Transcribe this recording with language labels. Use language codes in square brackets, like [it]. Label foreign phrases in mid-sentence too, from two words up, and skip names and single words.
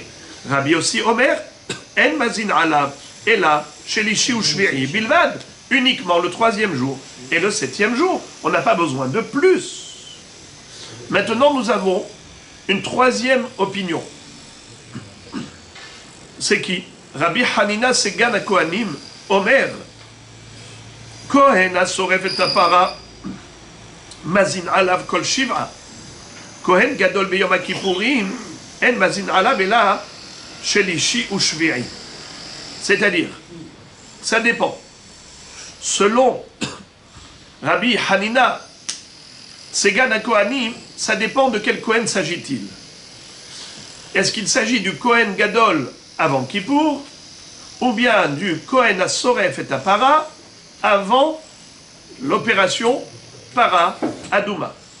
[he] רבי יוסי אומר אין מזין עליו, [fr] et là, [he] שלישי ושביעי בלבד, [fr] uniquement le 3e jour et le 7e jour. On n'a pas besoin de plus. Maintenant, nous avons une 3e opinion. C'est qui? [he] רבי חנינא סגן הכהנים אומר כהן השורף את הפרה מזין עליו כל שבעה כהן גדול ביום הכיפורים אין מזין עליו אלא שלישי ושביעי. [fr] C'est-à-dire, ça dépend. Selon Rabbi Hanina, [he] סגן הכהנים, [fr] ça dépend de quel Kohen s'agit-il. Est-ce qu'il s'agit du [he] כהן גדול [fr] avant Kippour, ou bien du [he] כהן השורף את הפרה [fr] avant l'opération [he] פרה אדומה?